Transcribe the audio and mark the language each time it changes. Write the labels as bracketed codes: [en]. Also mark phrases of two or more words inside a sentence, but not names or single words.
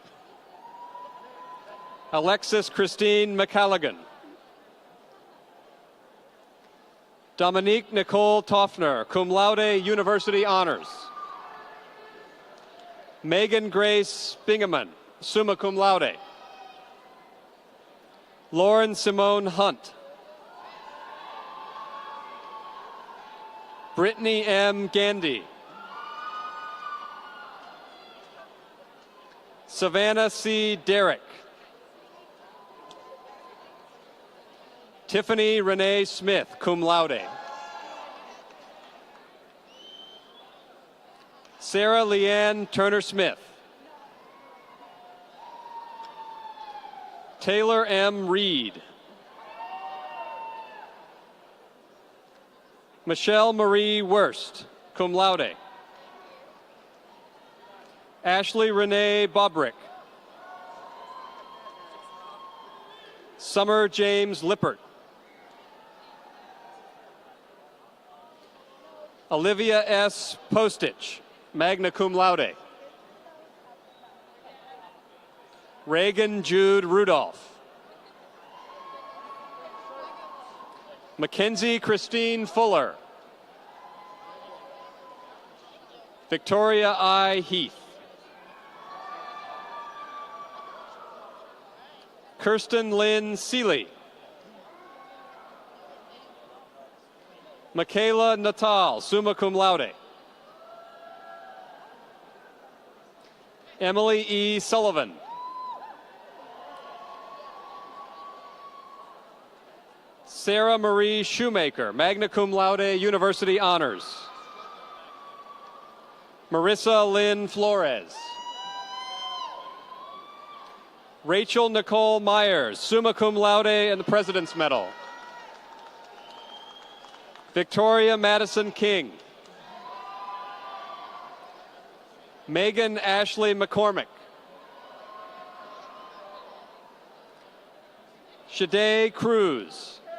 [en] Alexis Christine McCalligan. Dominique Nicole Toffner, [la] cum laude, [en] University Honors. Megan Grace Bingaman, [la] summa cum laude. [en] Lauren Simone Hunt. Brittany M. Gandy. Savannah C. Derrick. Tiffany Renee Smith, [la] cum laude. [en] Sarah Leanne Turner-Smith. Taylor M. Reed. Michelle Marie Wurst, [la] cum laude. [en] Ashley Renee Bobrick. Summer James Lippert. Olivia S. [la] Postich, magna cum laude. [en] Reagan Jude Rudolph. Mackenzie Christine Fuller. Victoria I. Heath. Kirsten Lynn Seeley. [la] Michaela Natal, summa cum laude. [en] Emily E. Sullivan. Sarah Marie Shoemaker, [la] magna cum laude, [en] University Honors. Marissa Lynn Flores. Rachel Nicole Myers, [la] summa cum laude, [en] and the President's Medal. Victoria Madison King. Megan Ashley McCormick. Shade Cruz.